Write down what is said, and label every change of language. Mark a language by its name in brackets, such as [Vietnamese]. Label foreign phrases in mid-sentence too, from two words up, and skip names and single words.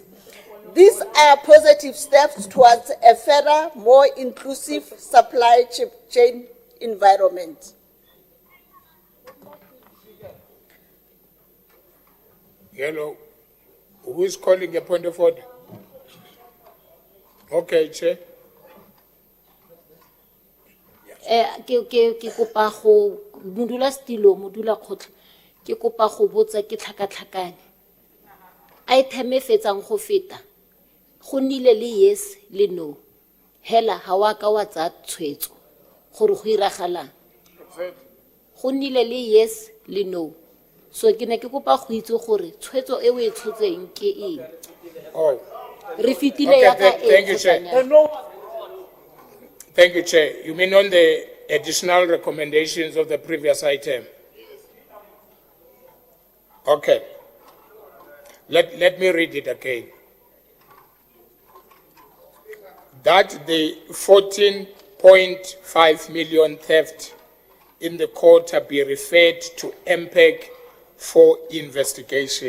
[English] These are positive steps towards a fairer, more inclusive supply chain environment. Hello. Who is calling a point of order? Okay, Chair. [Tswana] Ke kopa go modula stilo modula khotla ke kopa go botsa ke tlhakatlhakane item e fetsang go feta go nile le yes le no hela ha wa ka wa tsa tshwetso gore go iragalang go nile le yes le no so ke ne ke kopa go itse gore tshwetso e o e tshotseng ke eng [English] Oh, [Tswana] re fitile ya ka [English] thank you, Chair. Thank you, Chair. You mean on the additional recommendations of the previous item? Okay. Let me read it again. That the 14.5 million theft in the quarter be referred to MPEG for investigation.